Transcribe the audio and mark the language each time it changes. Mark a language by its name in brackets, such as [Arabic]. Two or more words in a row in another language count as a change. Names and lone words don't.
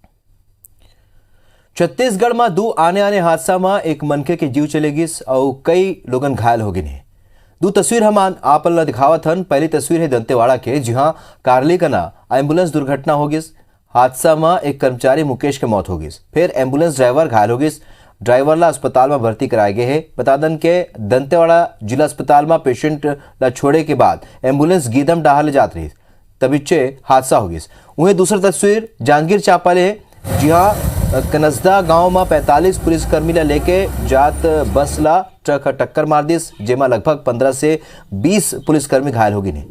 [Chhattisgarhi] छत्तीसगढ़ में 2 आने हादसा में एक मनखे के जीव चलेगी और कई लोगन घायल हो गए। 2 तस्वीर हम आप दिखावत हन। पहली तस्वीर है दंतेवाड़ा के, जहां कारली कना एम्बुलेंस दुर्घटना हो गई। हादसा में एक कर्मचारी मुकेश के मौत हो गई, फिर एम्बुलेंस ड्राइवर घायल हो गई। ड्राइवर ला अस्पताल में भर्ती कराए गए है। बता दन के दंतेवाड़ा जिला अस्पताल में पेशेंट ला छोड़े के बाद एम्बुलेंस गीदम डाहर ले जात रही, तभी हादसा हो गई। वहीं दूसरी तस्वीर जांजगीर चांपा ले है, जहां कनसदा गांव में 45 पुलिसकर्मी ला लेके जात बस ला ट्रक टक्कर मार दिस, जेमा लगभग 15 से 20 पुलिसकर्मी घायल हो गए।